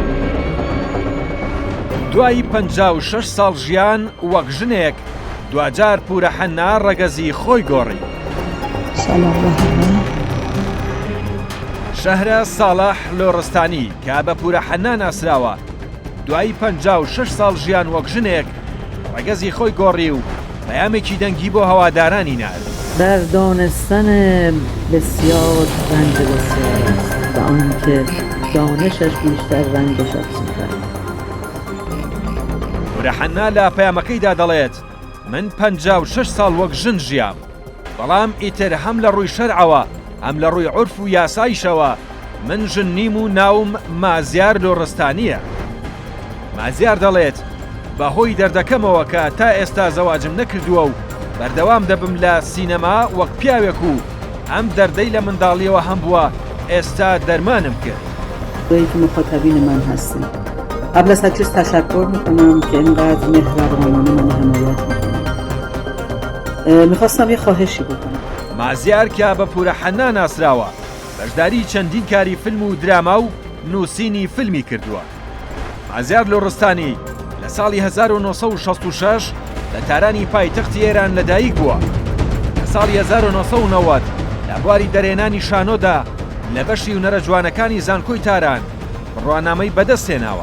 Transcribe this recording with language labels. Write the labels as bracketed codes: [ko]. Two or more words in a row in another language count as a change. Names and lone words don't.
[ckb] دوایی 56 ساڵ ژیان وەک ژنێک دوجار پورە حەنا ڕەگەزی خۆی گۆڕی. شەهرە ساڵح لۆڕستانی کە بە پورە حەنا ناسراوە دوایی 56 ساڵ ژیان وەک ژنێک ڕەگەزی خۆی گۆڕی و پەیامێکی دەنگی بۆ هەوادارانی نرد. [fa] در دانستن بسیار رنج بسیار است و آنکه دانشش بیشتر رنجش افزون‌تر. [ckb] پورە حەنا لە پەیامەکەیدا دەڵێت من 56 ساڵ وەک ژن ژیام، بەڵام ئیتر هەم لە ڕووی شەرعەوە هەم لە ڕووی عورف و یاسایشەوە من ژن نیم و ناوم مازیار لۆڕستانیە. مازیار دەڵێت بەهۆی دەردەکەمەوە کە تا ئێستا زەواجم نەکردووە و بەردەوام دەبم لە سینەما وەک پیاوێک و ئەم دەردەی لە منداڵیەوە هەم بووە ئێستا دەرمانم کرد. [fa] تویی که مخاطبین من هستیم. قبل از هر چیز تشکر میکنم که اینقدر مهربانانه من حمایت میکنم. میخواستم یه خواهشی بکنم. [ckb] مازیار کە بە پورە حەنا ناسراوە بەشداری چەندین کاری فیلم و دراما و نووسینی فیلمی کردووە. مازیار لۆڕستانی لە ساڵی 1966 لە تارانی پایتەختی ئێران لەدایک بووە. لە ساڵی 1990 لە بواری دەرێنانی شانۆدا لە بەشی هونەرە جوانەکانی زانکۆی تاران بڕوانامەی بەدەستێناوە.